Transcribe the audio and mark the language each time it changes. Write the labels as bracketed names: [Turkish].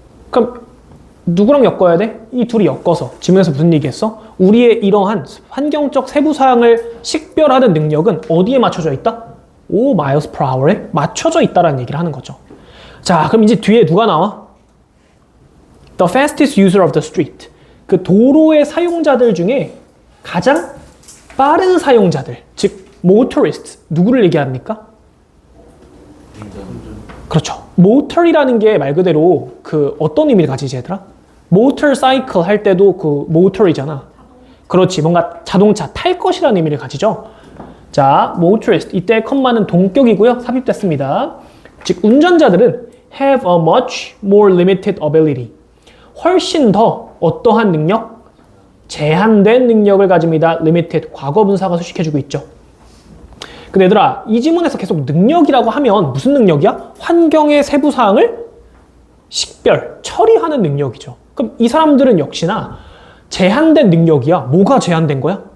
[Korean] 그럼 누구랑 엮어야 돼? 이 둘이 엮어서 지문에서 무슨 얘기했어? 우리의 이러한 환경적 세부사항을 식별하는 능력은 어디에 맞춰져 있다? 5 miles per hour 에 맞춰져 있다는 얘기를 하는 거죠. 자, 그럼 이제 뒤에 누가 나와? [English] The fastest user of the street. [Korean] 그 도로의 사용자들 중에 가장 빠른 사용자들, 즉 motorist, 누구를 얘기합니까? 그렇죠. motor이라는 게 말 그대로 그 어떤 의미를 가지지 얘들아? motorcycle 할 때도 그 motor이잖아. 그렇지. 뭔가 자동차 탈 것이라는 의미를 가지죠. 자, motorist. 이때 컴마는 동격이고요. 삽입됐습니다. [English] 즉 운전자들은 have a much more limited ability. [Korean] 훨씬 더 어떠한 능력? 제한된 능력을 가집니다. limited. 과거 분사가 수식해주고 있죠. 근데 얘들아, 이 지문에서 계속 능력이라고 하면 무슨 능력이야? 환경의 세부사항을 식별, 처리하는 능력이죠. 그럼 이 사람들은 역시나 제한된 능력이야. 뭐가 제한된 거야?